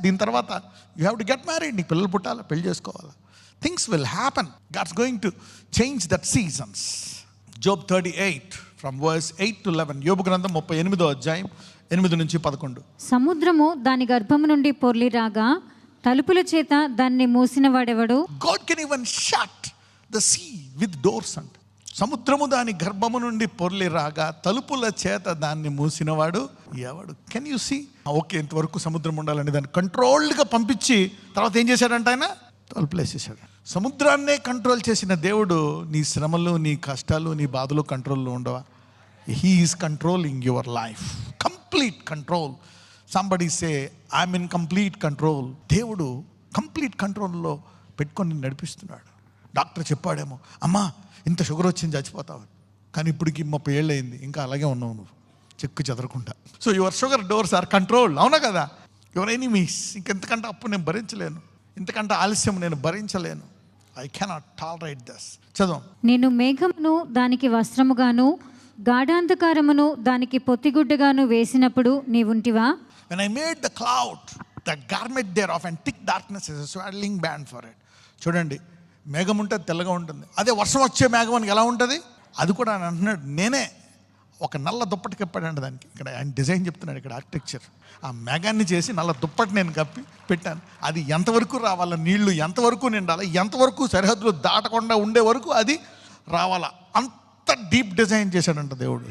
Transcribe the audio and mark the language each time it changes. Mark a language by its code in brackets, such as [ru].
[te] దీని తర్వాత [en] you have to get married, [te] నీకు పిల్లలు పుట్టాలి, పెళ్లి చేసుకోవాలి. [en] Things will happen. God's going to change that seasons. Job 38 from verse 8-11. [te] యోబు గ్రంథం 38:8-11. సముద్రము దాని గర్భము నుండి పొర్లి రాగా తలుపుల చేత దాన్ని మూసిన వాడెవడు? [en] God can even shut the sea with doors. [te] అంట సముద్రము దాని గర్భము నుండి పొర్లి రాగా తలుపుల చేత దాన్ని మూసినవాడు ఎవడు? [en] Can you see? [te] ఓకే, ఇంతవరకు సముద్రం ఉండాలని దాన్ని కంట్రోల్డ్గా పంపించి తర్వాత ఏం చేశాడంట ఆయన? తలుపులు వేసేసాడు. సముద్రాన్నే కంట్రోల్ చేసిన దేవుడు నీ శ్రమలు, నీ కష్టాలు, నీ బాధలు కంట్రోల్లో ఉండవా? [en] He is controlling your life, complete control. Somebody say I'm in complete control. [te] దేవుడు కంప్లీట్ కంట్రోల్లో పెట్టుకొని నడిపిస్తున్నాడు. డాక్టర్ చెప్పాడేమో, అమ్మా ఇంత షుగర్ వచ్చింది చచ్చిపోతావు, కానీ ఇప్పటికి 30 ఏళ్ళు అయింది, ఇంకా అలాగే ఉన్నావు నువ్వు చెక్కు చెదరకుండా. [en] So your sugar doors are control. [te] అవునా కదా? [en] Your enemies. [te] ఇంకెంతకంటే అప్పు నేను భరించలేను, ఇంతకంటే ఆలస్యం నేను భరించలేను. [en] I cannot tolerate this. [te] చదువు. నేను మేఘమును దానికి వస్త్రముగాను గాఢాంధకారమును దానికి పొత్తిగుడ్డగాను వేసినప్పుడు నీవుంటివా? [en] When I made the cloud, the garment thereof, and thick darkness is a swaddling band for it. [te] చూడండి, మేఘం ఉంటుంది, తెల్లగా ఉంటుంది. అదే వర్షం వచ్చే మేఘం అని ఎలా ఉంటుంది? అది కూడా ఆయన అంటున్నాడు, నేనే ఒక నల్ల దుప్పటి కప్పాడంట దానికి. ఇక్కడ ఆయన డిజైన్ చెప్తున్నాడు, ఇక్కడ ఆర్కిటెక్చర్. ఆ మేఘాన్ని చేసి నల్ల దుప్పటి నేను కప్పి పెట్టాను. అది ఎంతవరకు రావాలా, నీళ్లు ఎంతవరకు నిండాలి, ఎంతవరకు సరిహద్దులు దాటకుండా ఉండే వరకు అది రావాలా, అంత డీప్ డిజైన్ చేశాడంట దేవుడు.